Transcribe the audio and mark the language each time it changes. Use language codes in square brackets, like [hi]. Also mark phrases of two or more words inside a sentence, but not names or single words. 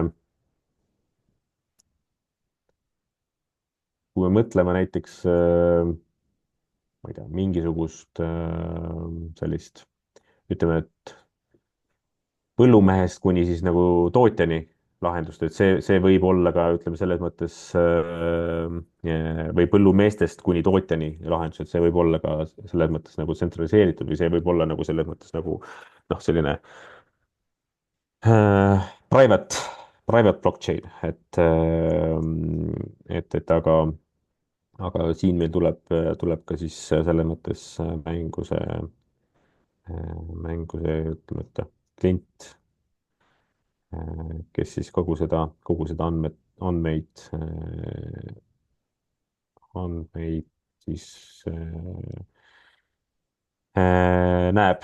[et] kui me mõtleme näiteks ma ei tea, mingisugust sellist, ütleme, et põllumehest kuni siis nagu tootjani lahendust, et see võib olla ka, ütleme, selles mõttes või põllumeestest kuni tootjani lahendus, et see võib olla ka selles mõttes nagu tsentraliseeritud või see võib olla nagu selles mõttes nagu noh, selline [en] private, private blockchain, [et] aga siin meil tuleb ka siis selles mõttes mängu see, ütleme, et klient, kes siis kogu seda andmeid siis näeb.